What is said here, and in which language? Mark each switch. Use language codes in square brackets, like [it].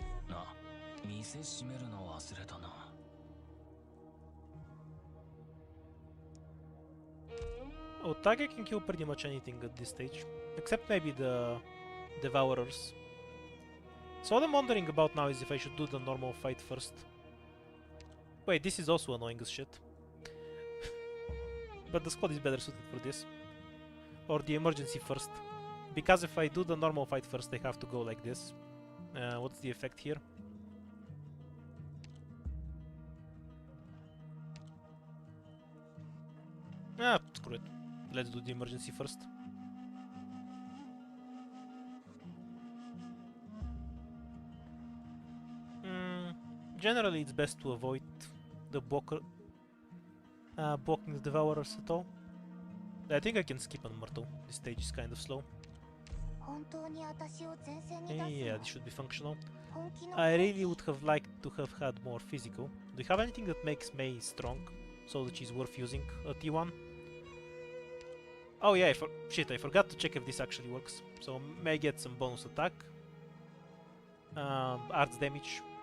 [en] Ah, [ja] 店閉めるの忘れたな。 [en] Otage can kill pretty much anything at this stage, except maybe the Devourers. So what I'm wondering about now is if I should do the normal fight first. Wait, this is also annoying as shit. But the squad is better suited for this. Or the emergency first. Because if I do the normal fight first, I have to go like this. What's the effect here? Ah, screw it. Let's do the emergency first. Generally, it's best to avoid the blocking the Devourers at all. I think I can skip on Myrtle. This stage is kind of slow. [ja] 本当に私を前線に出すの [en] Yeah, this should be functional. [ja] 本気の [en] I really would have liked to have had more physical. Do you have anything that makes Mei strong, so that she's worth using a T1? Oh yeah, shit, I forgot to check if this actually works. So Mei gets some bonus attack. Arts damage.